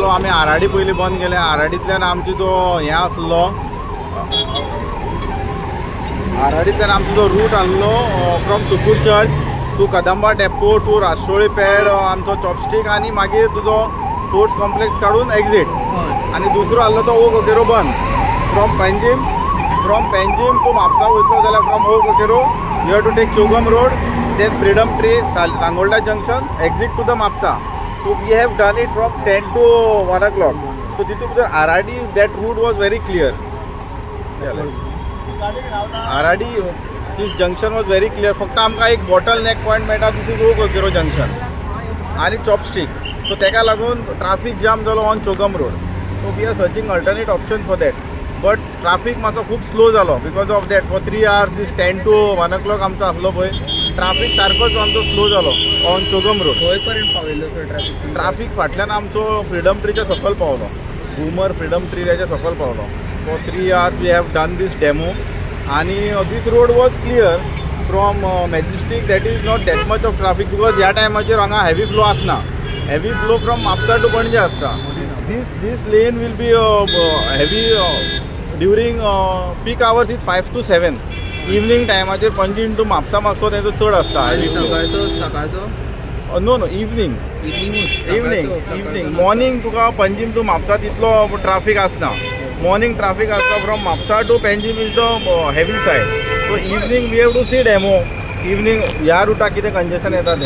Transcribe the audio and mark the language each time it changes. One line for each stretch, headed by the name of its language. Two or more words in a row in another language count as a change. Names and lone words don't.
Konkani: आमी आराडी पयलीं बंद केले. आराडींतल्यान आमचो जो हें आसलो आराडींतल्यान आमचो जो रूट आसलो
English: from Sukur church to Kadamba depot to Rashtroli pad
Konkani: आमचो चॉपस्टीक आनी मागीर तुजो
English: sports complex
Konkani: काडून एक्झीट. आनी दुसरो आसलो तो ओ कोकेरो बंद
English: from Panjim to Mapusa
Konkani: वयतलो जाल्यार
English: from O Coqueiro you have to take Chogam road then Freedom tree Sangolda junction exit to the Mapusa. So we have done it from 10 to 1 o'clock.
Konkani: So तितून भितर
English: आराडी that route was very clear. आराडी this junction was very clear.
Konkani: फक्त आमकां एक
English: bottle neck point
Konkani: मेळटा
English: this is
Konkani: ओ कोकेरो जंक्शन आनी चॉपस्टीक.
English: so
Konkani: तेका लागून ट्राफीक जाम जालो
English: on Chogam road. So we are searching alternate option for that.
Konkani: बट ट्राफीक मातसो खूब स्लो जालो
English: because of that. for 3 hours this 10 to 1 o'clock
Konkani: आमचो आसलो पळय ट्राफीक सारकोच आमचो स्लो जालो
English: on Chogam road.
Konkani: खंय पर्यंत पावयल्लो सर ट्राफीक फाटल्यान आमचो फ्रीडम ट्रीच्या सकयल पावलो. घुमर फ्रीडम ट्री त्याच्या सकयल पावलो.
English: for 3 hours we have done this demo आनी this road was clear from Majestic. that is not that much of traffic because
Konkani: ह्या टायमाचेर हांगा हेवी फ्लो आसना.
English: heavy flow from Mapusa to Panaji
Konkani: आसता.
English: this lane will be heavy during peak hours is 5 to 7.
Konkani: इवनिंग टायमाचेर पणजे टू म्हापसा मातसो तेजो चड आसता. सकाळचो
English: no evening morning
Konkani: तुका पंजीम टू म्हापसा तितलो ट्राफीक आसना.
English: morning traffic आसता from Mapusa to Panjim is the heavy side. so evening we have to see demo.
Konkani: इवनिंग ह्या रुटाक कितें कंजेशन येता तें.